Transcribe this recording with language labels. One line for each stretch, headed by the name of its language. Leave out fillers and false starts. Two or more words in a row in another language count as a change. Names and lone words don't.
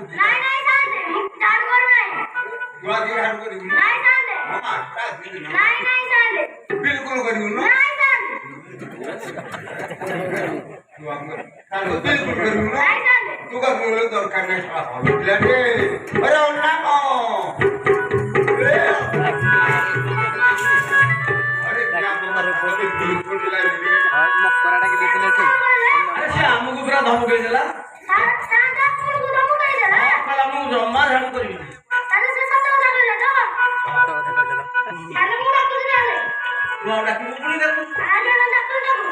Odia: ନାଇଁ ନାଇଁ ସାଙ୍ଗେ ମୁଁ ଝାଡୁ କରୁନାହିଁ ତୁ ଆଜି ଝାଡୁ କରିବୁ ନାଇଁ ସାଙ୍ଗେ ମୋ ମା ଯିବା ଆଜି ନାଇଁ ନାଇଁ ସାଙ୍ଗେ ବିଲକୁଲ କରିବୁନୁ ନାଇଁ ସାଙ୍ଗେ ତୁ ଆମର ତାହେଲେ ବିଲକୁଲ କରିବୁନୁ ନାଇଁ ସାଙ୍ଗେ ତୁ କରିବୁ ଦରକାର ନାହିଁ ଶଳା ଭଲ ପିଲାଟେ ଆରେ ଅନାମ
Hindi: अरे क्या बिल्कुल लाइए
Odia: ମକରାଟା କି ଦେଇଥିଲେ ଏଠି ଆରେ ସେ ଆମକୁ ପୁରା ଧମକେଇ ଦେଲା ସାଙ୍ଗେ ଆପଣଙ୍କୁ ଦମୁ ଦେଇଦେଲା କହିଲା ମୁଁ ଜମା ଝାଡୁ କରିବିନି ତାହେଲେ ସେ ସତ କଥା କହିଲା ତ ସତ କଥା କହିଦେଲା ତାହେଲେ ମୁଁ ଡାକୁଛି ତାହେଲେ ତୁ ଆଉ ଡାକିବୁ ପୁଣି ତାକୁ ଆଜ୍ଞା ମୁଁ ଡାକୁଛି ତାକୁ